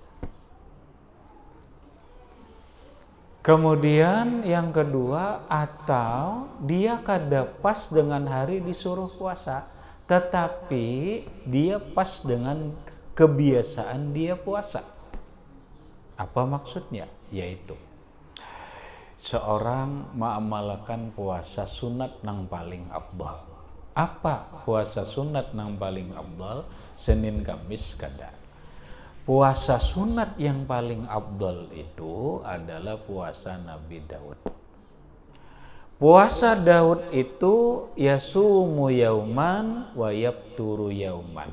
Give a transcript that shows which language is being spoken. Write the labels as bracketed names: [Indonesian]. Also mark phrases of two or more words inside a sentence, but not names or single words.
[Banjar] Kemudian yang kedua, atau dia kada pas dengan hari disuruh puasa, tetapi dia pas dengan kebiasaan dia puasa. Apa maksudnya? Yaitu seorang mengamalkan puasa sunat nang paling afdal. Apa puasa sunat nang paling afdal? Senin Kamis kada. [Indonesian] Puasa sunat yang paling afdal itu adalah puasa Nabi Daud. Puasa Daud itu [Arabic] yasumu yauman wa yafturu yauman.